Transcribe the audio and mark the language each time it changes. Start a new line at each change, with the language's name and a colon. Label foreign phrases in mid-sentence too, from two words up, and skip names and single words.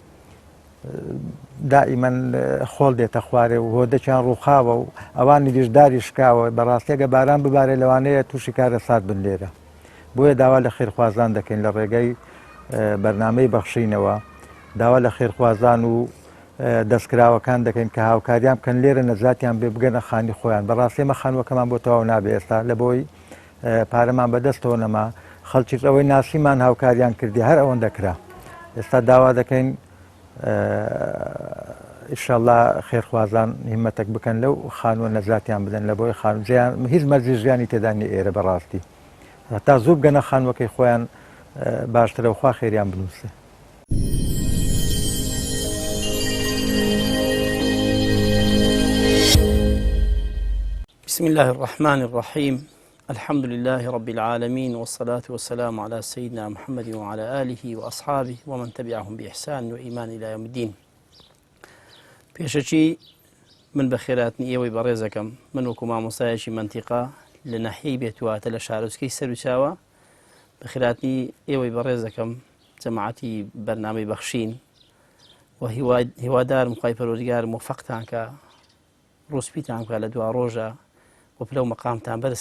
Central Kurdish: دائیمەن خۆڵ دێتە خوارێ و هۆدەچیان ڕووخاوە و ئەوانی دیشداری شکاوە بەڕاستیەگە باران ببارێ لەوانەیە تووشی کارە سات بن لێرە بۆیە داوا لە خێرخوازان دەکەین لە ڕێگەی بەرنامەی بەخشینەوە داوا لە خێرخوازان و دەستکراوەکان دەکەین کە هاوکاریان بکەن لێرە نەجاتیان بێ بگەنە خانی خۆیان بەڕاستی ئێمە خانووەکەمان بۆ تەواو نابێ ئێستا لە بۆی پارەمان بەدەستەوە نەما خەڵکیش ئەوەی ناسیمان هاوکاریان کردی هەر ئەوەن دەکرا ئێستا داوا دەکەین ئینشاءالله خێرخوازان هیمەتێک بکەن لەو خانووە نەجاتیان بدەن لە بۆی خانووجیان هیچ مەرجی ژیانی تێدا نیە ئێرە بەڕاستی هەتا زوو بگەنە خانووەکەی خۆیان باشترە و خوا خێریان بنووسێ.
Arabic: بسم الله الرحمن الرحيم الحمد لله رب العالمين والصلاة والسلام على سيدنا محمد وعلى آله وأصحابه ومن تبعهم بإحسان وإيمان إلى يوم الدين.
Central Kurdish: پێشەچی من بە خێراتنی ئێوەی بەڕێزەکەم من وەکو مامۆستایەکی منتیقا لە ناحیەی بێتواتە لە شارۆچکەی سەرچاوە بە خێراتنی ئێوەی بەڕێزەکەم جەماعەتی بەرنامەی بەخشین و هیوادارم خوای پەروەردگار موفەقتان کە ڕوسپیتان بکات لە دوا ڕۆژە و پلە و